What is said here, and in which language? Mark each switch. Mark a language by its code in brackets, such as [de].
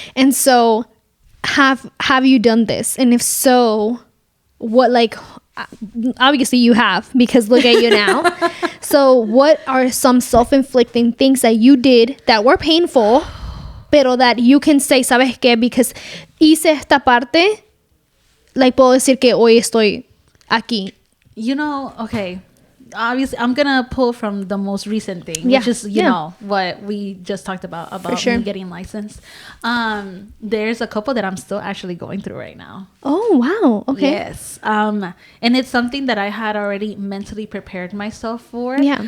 [en] And so have you done this? And if so, what, like, obviously you have, because look at you now. So what are some self-inflicting things that you did that were painful, [es] pero [en] that you can say, [es] ¿sabes qué? [en] Because [es] hice esta parte, [en] like, [es] puedo decir que hoy estoy aquí. [en] You know, okay, obviously I'm gonna pull from the most recent thing, which is you know what we just talked about me getting licensed. There's a couple that I'm still actually going through right now. Oh wow, okay. Yes. And it's something that I had already mentally prepared myself for.